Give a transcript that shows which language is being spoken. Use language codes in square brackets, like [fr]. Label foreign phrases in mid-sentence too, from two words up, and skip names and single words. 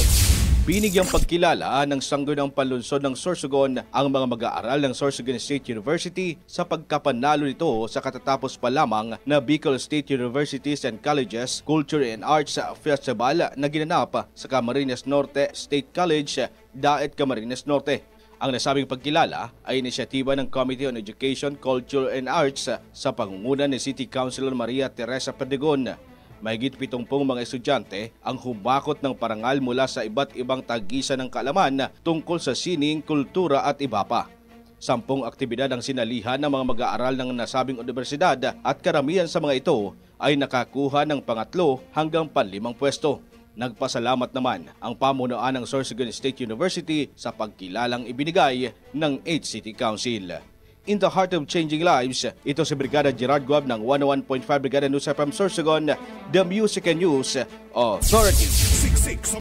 [tl] Binigyang pagkilala ng sangguniang panlungsod ng Sorsogon ang mga mag-aaral ng Sorsogon State University sa pagkapanalo nito sa katatapos pa lamang na Bicol State Universities and Colleges Culture and Arts Festival na ginanap sa Camarines Norte State College, Daet, Camarines Norte. Ang nasabing pagkilala ay inisyatiba ng Committee on Education, Culture and Arts sa pangunguna ni City Councilor Maria Teresa Perdigon. Mahigit 70 mga estudyante ang humakot ng parangal mula sa iba't ibang tagisan ng kaalaman tungkol sa sining, kultura at iba pa. 10 aktibidad ang sinalihan ng mga mag-aaral ng nasabing universidad at karamihan sa mga ito ay nakakuha ng pangatlo hanggang panlimang pwesto. Nagpasalamat naman ang pamunuan ng Sorsogon State University sa pagkilalang ibinigay ng 8 City Council. [en] In the heart of changing lives, [tl] ito si Brigada Gerard Guab ng 101.5 Brigada News FM Sorsogon, [en] the Music and News Authority.